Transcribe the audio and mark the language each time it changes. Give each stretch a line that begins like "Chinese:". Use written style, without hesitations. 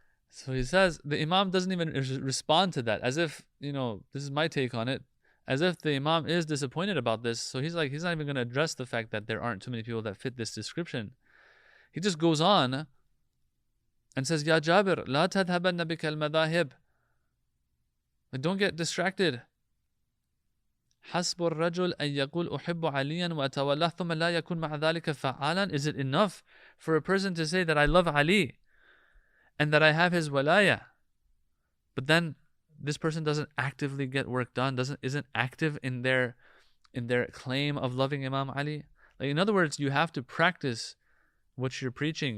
English: So he says, the Imam doesn't even respond to that, as if, this is my take on it, as if the Imam is disappointed about this. So he's not even going to address the fact that there aren't too many people that fit this description. He just goes on and says,
Arabic: Ya Jabir, la tadhabanna bika al-madahib.
English: Don't get distracted.
Arabic: حسب الرجل أن يقول أحب عليا وأتولاه ثم لا يكون مع ذلك فعالا.
English: Is it enough for a person to say that I love Ali and that I have his walaya, but then this person doesn't actively get work done, isn't active in their claim of loving Imam Ali? Like, in other words, you have to practice what you're preaching.